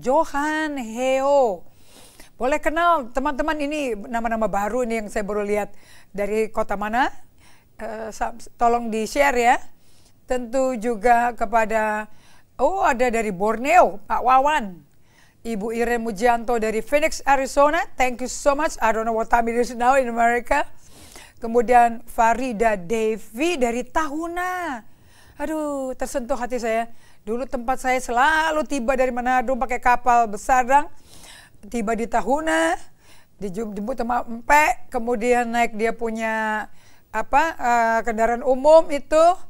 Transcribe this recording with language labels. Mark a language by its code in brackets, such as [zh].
[id] Johan Heo, boleh kenal teman-teman ini nama-nama baru ini yang saya baru lihat dari kota mana? Tolong di-share ya. Tentu juga kepada, ada dari Borneo, Pak Wawan. Ibu Irene Mujianto dari Phoenix, Arizona. [en] Thank you so much. I don't know what time it is now in America. [id] Kemudian Farida Devi dari Tahuna. Aduh, tersentuh hati saya. Dulu tempat saya selalu tiba dari Manado pakai kapal besar, tiba di Tahuna, dijemput sama Empe, kemudian naik dia punya kendaraan umum itu.